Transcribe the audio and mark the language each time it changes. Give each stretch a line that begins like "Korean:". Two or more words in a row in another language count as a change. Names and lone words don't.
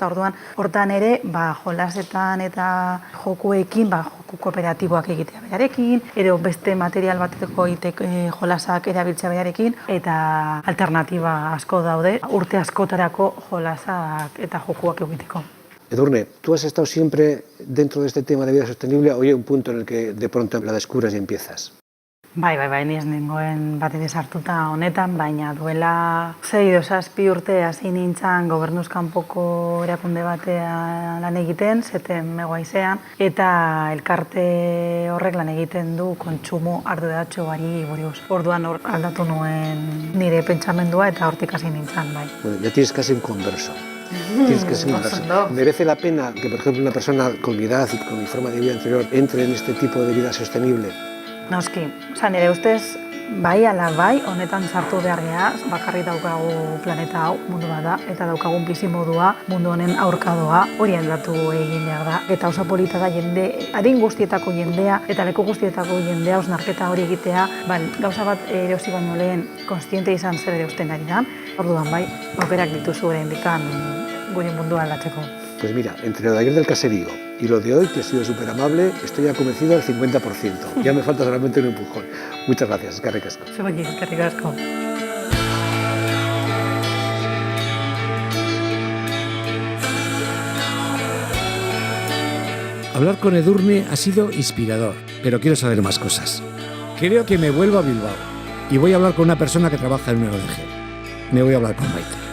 Basque: Orduan, hortan ere, jolasetan eta jokuekin, joku kooperatiboak egitea berarekin, edo beste material bateko jolasak erabiltzea berarekin, eta alternatiba asko daude, urte askotarako jolasak eta jokuak egiteko. Edurne,
Spanish: tú has estado siempre dentro de este tema de vida sostenible o hay un punto en el que de pronto la descubres y empiezas?
Basque: Bai, ni ez nengoen bat ere sartuta honetan, baina duela 6 edo 7 urte hasi nintzen gobernuz kanpoko erakunde batean lan egiten, zeten megoaizean, eta elkarte horrek lan egiten du kontsumo arduratsuari buruz. Orduan aldatu nuen nire pentsamendua eta hortik hasi nintzen, bai. Bueno,
Spanish: ya tienes casi un converso. Tienes que ser ¿Merece la pena que, por ejemplo, una persona con mi edad y con mi forma de vida anterior entre en este tipo de vida sostenible?
Basque: Noski, nire ustez Bai, ala bai, honetan sartu behar geha, bakarrik daukagu planeta hau, mundu bat da, eta daukagun bizimodua, mundu honen aurkadoa, hori aldatu egin behar da. Eta oso polita da adin guztietako jendea, eta leku guztietako jendea, osnarketa hori egitea, gauza bat erosi baino lehen, konstiente izan zer ereusten ari da. Orduan bai, aukerak dituzu ere indikan gure mundua aldatzeko.
Spanish: Pues mira, entre lo de ayer del caserío y lo de hoy, que he sido súper amable, estoy ya convencido al 50%. Ya me falta solamente un empujón. Muchas gracias,
Basque: eskerrik asko. Zuei, eskerrik asko.
Spanish: Hablar con Edurne ha sido inspirador, pero quiero saber más cosas. Creo que me vuelvo a Bilbao y voy a hablar con una persona que trabaja en una ONG. Me voy a hablar con Maite.